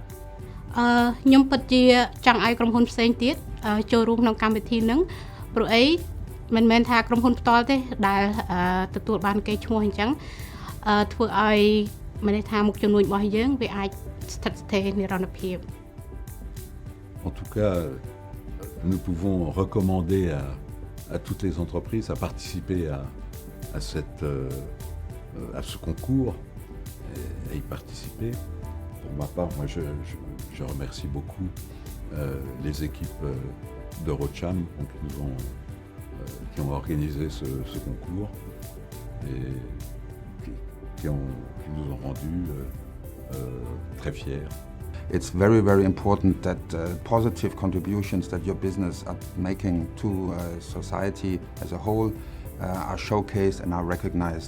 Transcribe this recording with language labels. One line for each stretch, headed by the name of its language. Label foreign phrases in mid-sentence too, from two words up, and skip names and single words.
Khmer: ខ្ញុំពិតជាចង់ឲ្យក្រុមហ៊ុនផ្សេងទៀតចូលរួមក្នុងកម្មវិធីហ្នឹងព្រោះអីមិនមែនថាក្រុមហ៊ុនផ្ទាល់ទេដែលទទួលបានគេឈ្មោះអញ្ចឹងធ្វើឲ្យមានន័យថាមុខជំនួញរបស់យើងវាអាចស្ថិតស្ថេរនិរន្តរភាព
French: En tout cas, nous pouvons recommander à toutes les entreprises à participer à ce concours et à y participer. Pour ma part, moi je remercie beaucoup les équipes d'EuroCham qui ont organisé ce concours et qui nous ont rendus très fiers.
English: It's very, very important that positive contributions that your business are making to society as a whole are showcased and are recognized.